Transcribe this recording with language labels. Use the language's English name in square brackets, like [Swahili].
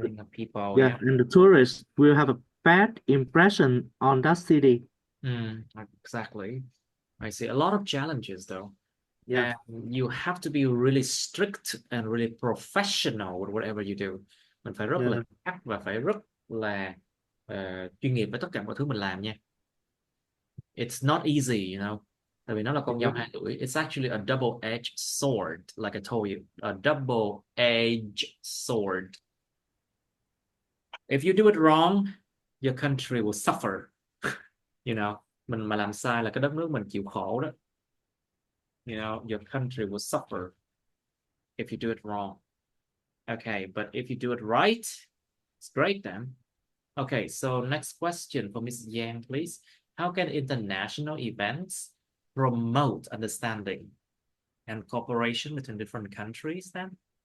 [English] people. Yeah, and the tourists will have a bad impression on that city. Exactly. I see a lot of challenges though. Yeah. And you have to be really strict and really professional with whatever you do. [Vietnamese] Mình phải rất là [English] Yeah. [Vietnamese] chắc và phải rất là chuyên nghiệp với tất cả mọi thứ mình làm nha. [English] It's not easy, you know. [Vietnamese] Tại vì nó là con dao hai lưỡi. [English] It's actually a double-edged sword, like I told you. A double-edged sword. If you do it wrong, your country will suffer. [Vietnamese] You know, mình mà làm sai là cái đất nước mình chịu khổ đó. [English] You know, your country will suffer if you do it wrong. Okay, but if you do it right, it's great then. Okay, so next question for Ms. Yang, please. How can international events promote understanding and cooperation between different countries then?